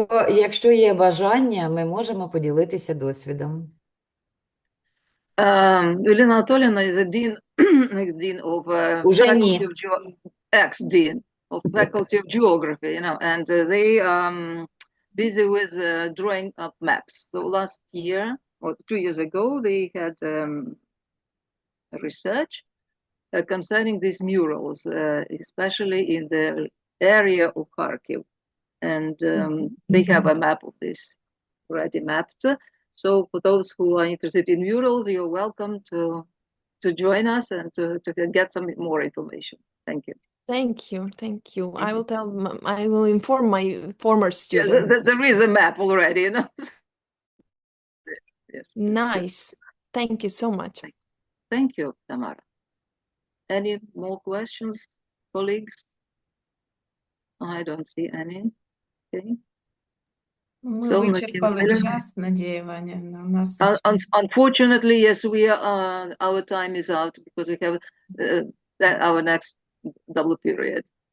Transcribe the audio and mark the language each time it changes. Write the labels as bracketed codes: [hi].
[uk] Якщо є бажання, ми можемо поділитися досвідом. [en] Еліна Анатоліївна is a dean, ex-dean of faculty of ex-dean of faculty of geography, you know, and they busy with drawing up maps. So last year or 2 years ago, they had research concerning these murals, especially in the area of Kharkiv. And they have a map of this already mapped. So for those who are interested in murals, you're welcome to join us and to get some more information. Thank you. Thank you. Thank you. I will inform my former students. Yeah, there is a map already, you know. Yes. Nice. Thank you so much. Thank you, Tamara. Any more questions, colleagues? I don't see any. Okay. [uk] Ми вичерпали час, Надія Іванівна. У нас [en] Unfortunately, yes, our time is out because we have our next double period.